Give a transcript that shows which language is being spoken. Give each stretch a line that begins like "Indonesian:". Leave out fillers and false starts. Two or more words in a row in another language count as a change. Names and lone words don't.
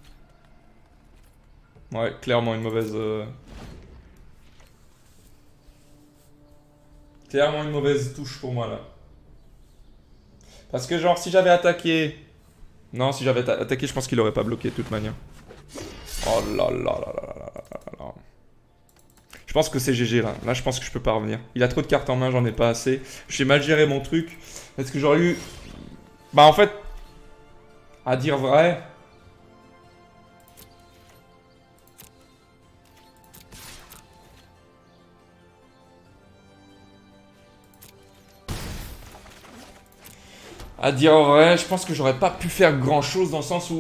French: Ouais, clairement une mauvaise... Clairement une mauvaise touche pour moi, là. Parce que genre, si j'avais attaqué... Non, si j'avais attaqué, je pense qu'il aurait pas bloqué de toute manière. Oh là là là là là là là là. Je pense que c'est GG là. Là, je pense que je peux pas revenir. Il a trop de cartes en main, j'en ai pas assez. J'ai mal géré mon truc. Est-ce que j'aurais eu... Bah en fait... À dire vrai... À dire vrai, je pense que j'aurais pas pu faire grand chose dans le sens où...